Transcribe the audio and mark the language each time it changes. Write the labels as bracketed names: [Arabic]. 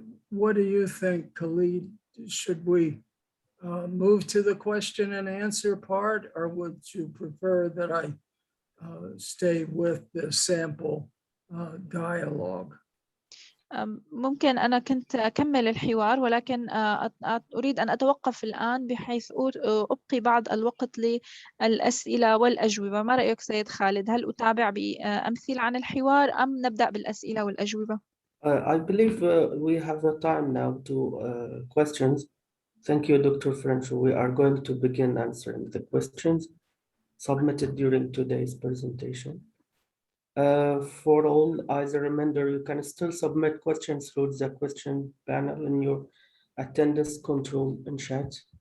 [English] What do you think, Khalid? Should we move to the question and answer part, or would you prefer that I stay with the sample dialogue? [Arabic] ممكن أنا كنت أكمل الحوار ولكن أريد أن أتوقف الآن بحيث أبقي بعض الوقت للأسئلة والأجوبة. ما رأيك سيد خالد؟ هل أتابع بأمثلة عن الحوار أم نبدأ بالأسئلة والأجوبة؟ [English] I believe we have the time now to questions. Thank you, Dr. Krencho. We are going to begin answering the questions submitted during today's presentation. For all, as a reminder, you can still submit questions through the question panel in your attendance control and chat.